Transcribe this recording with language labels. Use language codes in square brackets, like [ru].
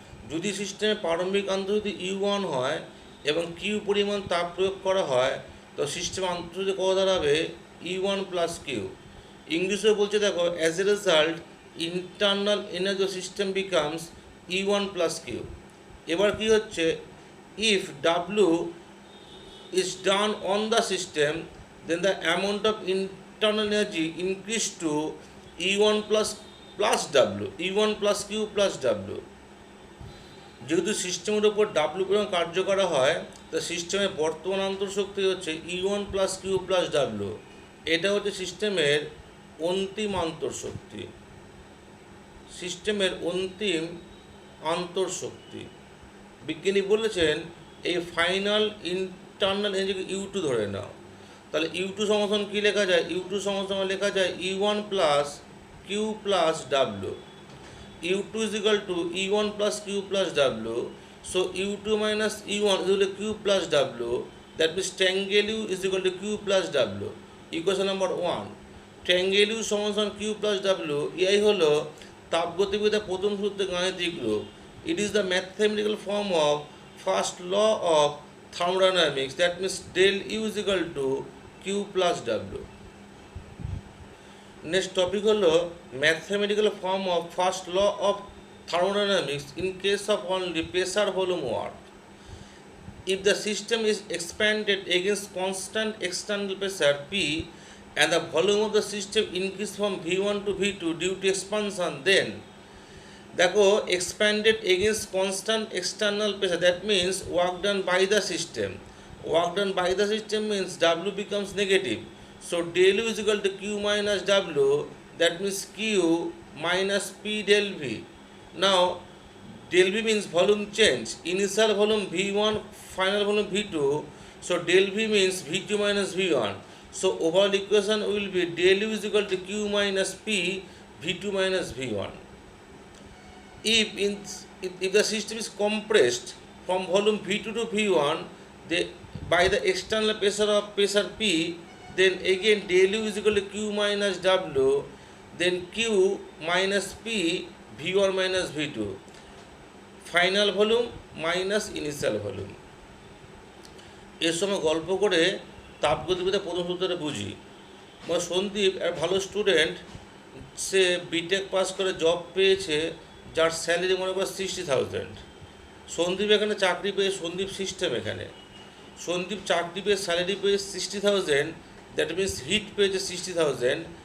[bn] যদি সিস্টেমে প্রারম্ভিক আন্তঃশক্তি U1 হয় এবং কিউ পরিমাণ তাপ প্রয়োগ করা হয়, তো সিস্টেম আন্তঃশক্তি কত দাঁড়াবে? E1 plus Q. ইংলিশে বলছে দেখো, [en] As a result internal energy system becomes E1 plus Q. [bn] এবার কি হচ্ছে, [en] If W is done on the system, then the amount of internal energy increase to E1 plus W, E1 plus Q plus W. [bn] যেহেতু সিস্টেমের উপর W পরিমাণ কার্য করা হয়, তা সিস্টেমের বর্তমান আন্তঃশক্তি হচ্ছে E1 plus Q plus W. এটা হচ্ছে সিস্টেমের অন্তিম আন্তঃশক্তি, সিস্টেমের অন্তিম আন্তঃশক্তি। বিজ্ঞানী বলেছেন এই ফাইনাল ইন্টারনাল এনার্জিকে U2 ধরে নাও। তাহলে U2 সমান কী লেখা যায়? U2 সমান লেখা যায় E1 plus Q plus W. [en] U2 is equal to E1 plus Q plus W. So U2 minus E1 is equal to Q plus W. That means tangle U is equal to Q plus W. Equation number 1. Tangle U সমান Q plus W. [bn] এই হলো তাপগতিবিদ্যার প্রথম সূত্রের গাণিতিক রূপ। [en] It is the mathematical form of first law of thermodynamics. That means del U is equal to Q plus W. Next topic হলো mathematical form of first law of thermodynamics in case of only pressure volume work. If the system is expanded against constant external pressure P and the volume of the system increase from V1 to V2 due to expansion, then দেখো expanded against constant external pressure, that means work done by the system. Work done by the system means W becomes negative. So del U is equal to Q minus W. That means Q minus P del V. Now del V means volume change. Initial volume V1, final volume V2. So del V means V2 minus V1. So overall equation will be del U is equal to Q minus P, V2 minus V1. If the system is compressed from volume V2 to V1, by the external pressure P, then again del U is equal to Q minus W, then Q minus P, V1 minus V2, final volume minus initial volume. [bn] এর সময় গল্প করে তাপগতিবিদ্যার প্রথম সূত্রটা বুঝি। সন্দীপ এক ভালো student, সে B Tech pass করে জব পেয়েছে, যার স্যালারি মনে করো 60,000। সন্দীপ এখানে চাকরি পেয়ে, সন্দীপ সিস্টেম এখানে সন্দীপ চাকরি পেয়ে স্যালারি পেয়ে 60,000, দ্যাট মিনস হিট পেয়েছে 60,000।